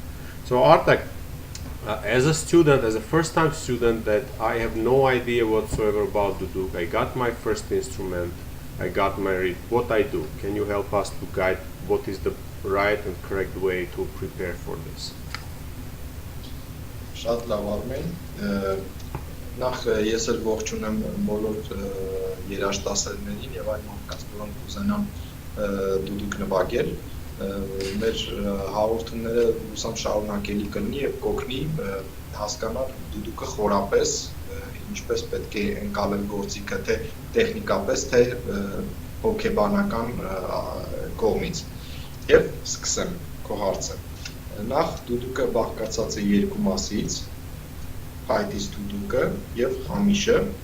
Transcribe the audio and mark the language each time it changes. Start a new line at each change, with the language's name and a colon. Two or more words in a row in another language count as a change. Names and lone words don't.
English: So Artak, as a student, as a first time student, that I have no idea whatsoever about Duduk. I got my first instrument, I got my reed. What I do? Can you help us to guide what is the right and correct way to prepare for this?
Armenian: Շատ լավ, Արմեն։ Նախ ես էլ ողջունեմ բոլոր երաժշտասերներին եւ այլ մարդկանց, որոնք կուզենան դուդուկ նվագել։ Մեր հաղորդումները ուսամ շարունակելի կլինի եւ կօգնի հասկանալ դուդուկը խորապես, ինչպես պետք է ընկալել գործիքը, թե տեխնիկապես, թե հոգեբանական կողմից։ Եվ սկսեմ քո հարցը։ Նախ դուդուկը բաղկացած է երկու մասից, փայտից դուդուկը եւ խամիշը։